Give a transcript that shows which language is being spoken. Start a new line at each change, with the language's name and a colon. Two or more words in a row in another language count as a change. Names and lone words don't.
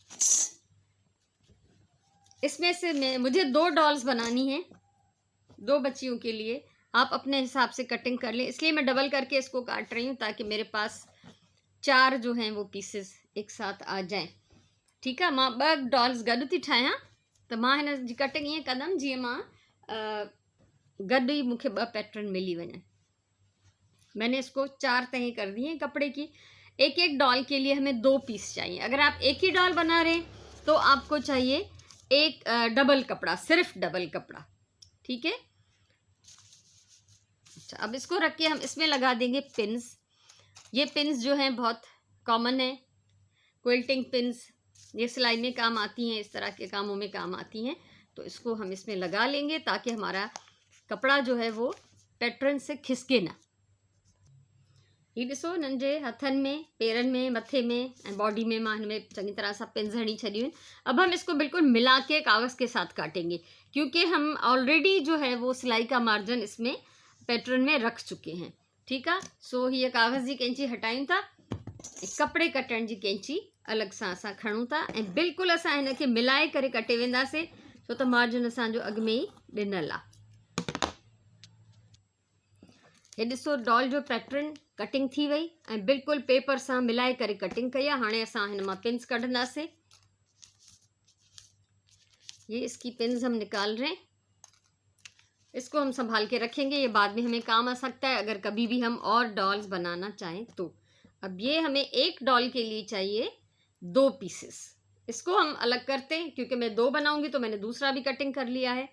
Hindi: इसमें से मुझे 2 डॉल्स बनानी है, 2 बच्चियों के लिए। आप अपने हिसाब से कटिंग कर लें, इसलिए मैं डबल करके इसको काट रही हूँ ताकि मेरे पास 4 जो हैं वो पीसेस एक साथ आ जाएं। ठीक है,
Sindhi: मां 2 डॉल्स गॾु थी ठाहियां, तो मां हिन जी कटिंग ईअं कंदमि जीअं मां गॾु ही मूंखे 2 पैटर्न मिली वञनि।
Hindi: मैंने इसको 4 तहें कर दी हैं कपड़े की। एक एक डॉल के लिए हमें 2 पीस चाहिए। अगर आप एक ही डॉल बना रहे हैं तो आपको चाहिए एक डबल कपड़ा, सिर्फ डबल कपड़ा। ठीक है, अच्छा, अब इसको रख के हम इसमें लगा देंगे पिन्स। ये पिन्स जो हैं बहुत कॉमन है,
English: quilting pins,
Hindi: ये सिलाई में काम आती हैं, इस तरह के कामों में काम आती हैं। तो इसको हम इसमें लगा लेंगे ताकि हमारा कपड़ा जो है वो पैटर्न से खिसके ना।
Sindhi: ये ॾिसो, हिननि जे हथनि में, पेरनि में, मथे में ऐं बॉडी में मां हिनमें चङी तरह सां पिन्स हणी छॾियूं आहिनि।
Hindi: अब हम इसको बिल्कुल मिला के कागज़ के साथ काटेंगे, क्योंकि हम ऑलरेडी जो है वो सिलाई का मार्जिन इसमें पैटर्न में रख चुके हैं। ठीक है,
Sindhi: सो हीअ कागज़ जी कैंची हटायूं था, कपड़े कटण जी कैंची अलॻि सां असां खणूं था, ऐं बिल्कुलु असां हिनखे मिलाए करे कटे वेंदासीं, छो त मार्जिन असांजो अॻु में ई ॾिनल आहे। ये ॾिसो, डॉल जो पैटर्न कटिंग थी वई ऐं बिल्कुलु पेपर सां मिलाए करे कटिंग कई आहे। हाणे असां हिन मां पिन्स कढंदासीं।
Hindi: ये इसकी पिन्स हम निकाल रहे हैं, इसको हम संभाल के रखेंगे, ये बाद में हमें काम आ सकता है अगर कभी भी हम और डॉल्स बनाना चाहें तो। अब ये हमें एक डॉल के लिए चाहिए 2 पीसेस। इसको हम अलग करते हैं, क्योंकि मैं 2 बनाऊंगी तो मैंने दूसरा भी कटिंग कर लिया है।